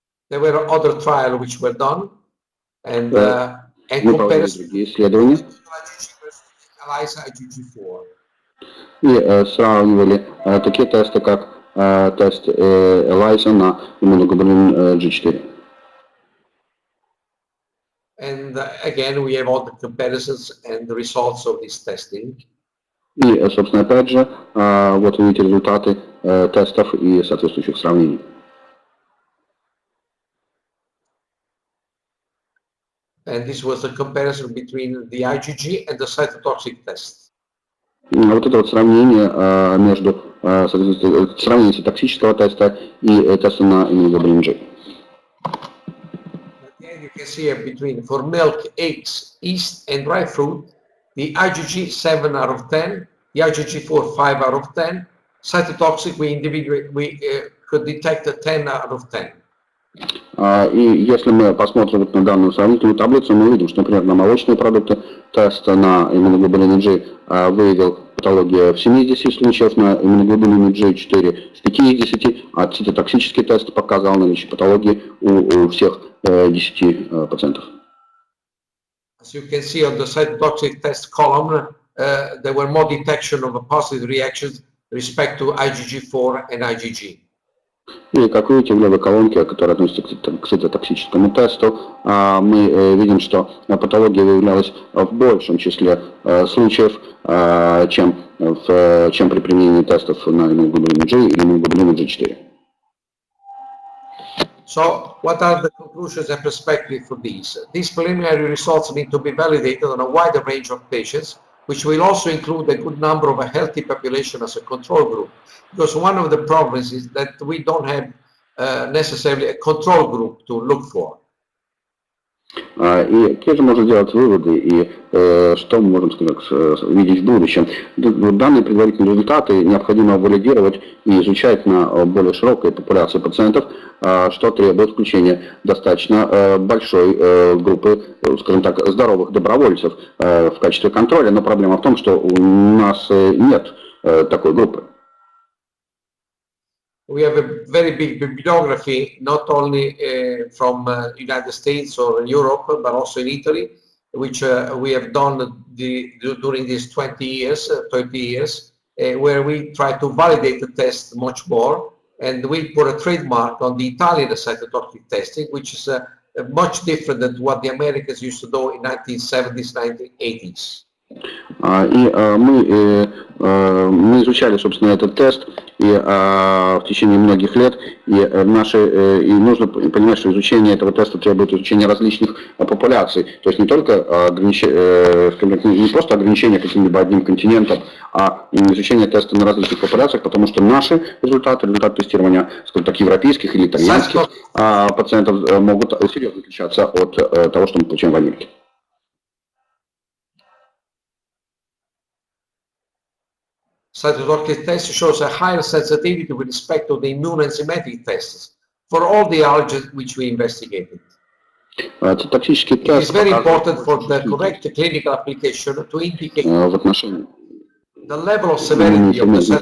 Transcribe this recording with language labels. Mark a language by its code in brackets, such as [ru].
[en] There were other trials which were done, and [ru] мы проводили другие исследования и сравнивали такие тесты, как тест ELISA на иммуноглобулин G4. [en] And And again, we have all the comparisons and the results of this testing. [ru] И, собственно, опять же, вот видите результаты тестов и соответствующих сравнений. [en] And this was a comparison between the IgG and the cytotoxic test. [ru] Вот это вот сравнение между сравнение цитотоксического теста и теста на иммуноглобулин G. [en] Again, you can see here between for milk, eggs, yeast, and dry fruit, the IgG 7 out of 10, the IgG4 5 out of 10, cytotoxic we could detect a 10 out of 10. [ru] И если мы посмотрим вот на данную сравнительную таблицу, мы увидим, что, например, на молочные продукты тест на иммуноглобулин G выявил патологию в 70 случаев, на иммуноглобулин G 4 в 50, а цитотоксический тест показал наличие патологии у всех 10%. [en] As you can see on the cytotoxic test column, there were more detection of a positive reactions respect to IgG4 and IgG. [ru] И как видите, в левой колонке, которая относится к цитотоксическому тесту, мы видим, что патология выявлялась в большем числе случаев, чем при применении тестов на иммуноглобулин G или иммуноглобулин G4. [en] So, what are the conclusions and perspectives for these? These preliminary results need to be validated on a wider range of patients, which will also include a good number of a healthy population as a control group. Because one of the problems is that we don't have necessarily a control group to look for. [ru] И какие же можно делать выводы и что мы можем видеть в будущем? Данные предварительные результаты необходимо валидировать и изучать на более широкой популяции пациентов, что требует включения достаточно большой группы, скажем так, здоровых добровольцев в качестве контроля. Но проблема в том, что у нас нет такой группы. [en] We have a very big bibliography, not only from United States or Europe, but also in Italy, which we have done during these 20 years, 30 years, where we try to validate the test much more. And we put a trademark on the Italian cytotoxic testing, which is much different than what the Americans used to do in 1970s, 1980s. [ru] И мы изучали, собственно, этот тест в течение многих лет, и нужно понимать, что изучение этого теста требует изучения различных популяций, то есть не только не просто ограничение каким-либо одним континентом, а изучение теста на различных популяциях, потому что наши результаты тестирования, скажем так, европейских или итальянских пациентов могут серьезно отличаться от того, что мы получаем в Америке. [en] Cytotoxic test shows a higher sensitivity with respect to the immunoenzymatic tests for all the allergens which we investigated. It is very important for the correct clinical application to indicate the level of severity of the